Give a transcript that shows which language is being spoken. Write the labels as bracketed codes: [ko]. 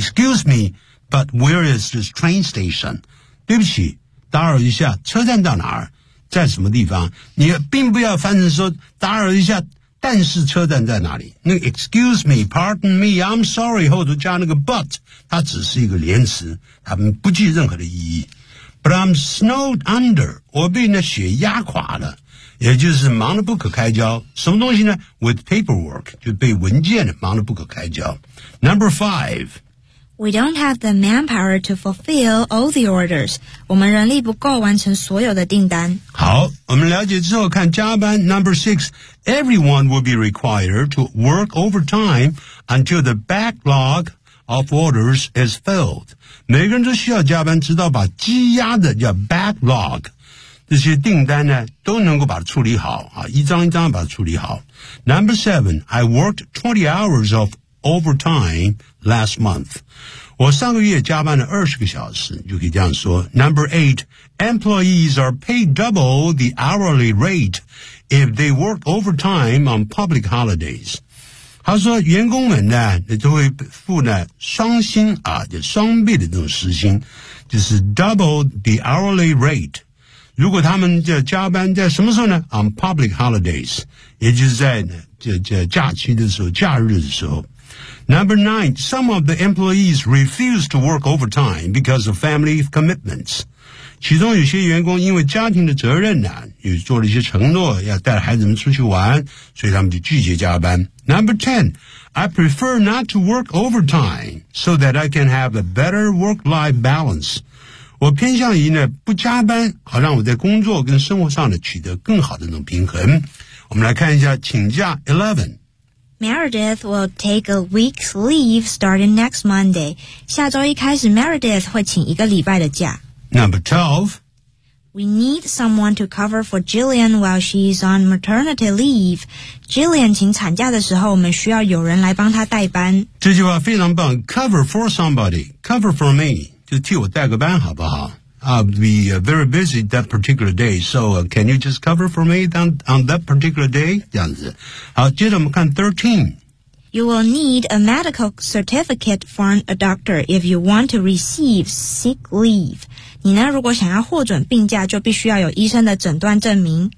[en] Excuse me but where is this train station, [zh] 对不起打扰一下车站到哪儿，在什么地方，你并不要翻成说打扰一下但是车站在哪里，那个 [en] excuse me, pardon me, I'm sorry [zh] 后头加那个 but, 它只是一个连词，它不具任何的意义。 [en] But I'm snowed under, [zh] 我被那雪压垮了，也就是忙得不可开交。什么东西呢？ [en] With paperwork, [zh] 就被文件忙得不可开交。 [en] Number 5. We don't have the manpower to fulfill all the orders. [zh] 我们人力不够完成所有的订单。好，我们了解之后看加班 [en] Number 6. Everyone will be required to work overtime until the backlog of orders is filled. [zh] 每个人都需要加班，直到把积压的叫 backlog 这些订单呢都能够把它处理好啊，一张一张把它处理好。 [en] Number seven, I worked 20 hours of overtime last month. [zh] 我上个月加班了20个小时，就可以这样说。 [en] Number eight, employees are paid double the hourly rate if they work overtime on public holidays. [zh] 他说员工们呢都会付呢双薪啊，就双倍的这种时薪，就是 [en] double the hourly rate。 [zh] 如果他们就加班在什么时候呢？ [en] on public holidays， [zh] 也就是在就假期的时候，假日的时候。 [en] Number nine, some of the employees refuse to work overtime because of family commitments。 [zh] 其中有些员工因为家庭的责任呢，有做了一些承诺，要带孩子们出去玩，所以他们就拒绝加班。 [en] Number 10, I prefer not to work overtime so that I can have a better work-life balance. [zh] 我偏向于呢不加班，好让我在工作跟生活上呢取得更好的那种平衡。我们来看一下请假 11. [en] Meredith will take a week's leave starting next Monday. [zh] 下周一开始 Meredith 会请一个礼拜的假。 [en] Number 12. We need someone to cover for Jillian while she's on maternity leave. [zh] Jillian 请产假的时候，我们需要有人来帮她代班。这句话非常棒 [en] ，cover for somebody, cover for me， [zh] 就替我代个班好不好 [en] ？I'll be very busy that particular day, so can you just cover for me on that particular day？ [zh] 这样子。好，接着我们看 13。 [en] You will need a medical certificate from a doctor if you want to receive sick leave。 [zh] 你呢如果想要获准病假就必须要有医生的诊断证明。